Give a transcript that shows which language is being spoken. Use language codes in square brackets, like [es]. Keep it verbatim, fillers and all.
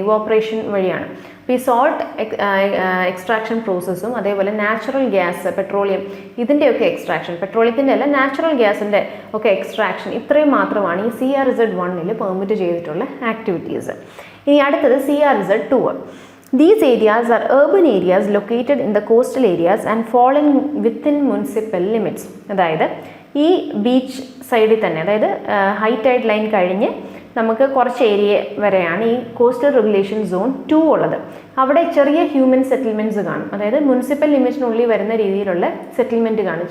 [ml] Evaporation വഴിയാണ്. അപ്പോൾ ഈ സോൾട്ട് എക്സ്ട്രാക്ഷൻ പ്രോസസ്സും അതേപോലെ നാച്ചുറൽ ഗ്യാസ്, പെട്രോളിയം, ഇതിൻ്റെയൊക്കെ എക്സ്ട്രാക്ഷൻ, പെട്രോളിയത്തിൻ്റെ അല്ല നാച്ചുറൽ ഗ്യാസിൻ്റെ ഒക്കെ എക്സ്ട്രാക്ഷൻ, ഇത്രയും മാത്രമാണ് ഈ സി ആർ ഇസഡ് വണ്ണിൽ പെർമിറ്റ് ചെയ്തിട്ടുള്ള ആക്ടിവിറ്റീസ്. ഇനി അടുത്തത് C R Z two. [en] These areas are urban areas located in the coastal areas and falling within municipal limits. [ml] അതായത് ഈ ബീച്ച് സൈഡിൽ തന്നെ, അതായത് ഹൈ ടൈഡ് ലൈൻ കഴിഞ്ഞ് നമുക്ക് കുറച്ച് ഏരിയ വരെയാണ് ഈ കോസ്റ്റൽ റെഗുലേഷൻ സോൺ ടു ഉള്ളത്. അവിടെ ചെറിയ ഹ്യൂമൻ സെറ്റിൽമെൻറ്റ്സ് കാണും, അതായത് മുനിസിപ്പൽ ലിമിറ്റ്സിനുള്ളിൽ വരുന്ന രീതിയിലുള്ള സെറ്റിൽമെൻറ്റ് കാണും.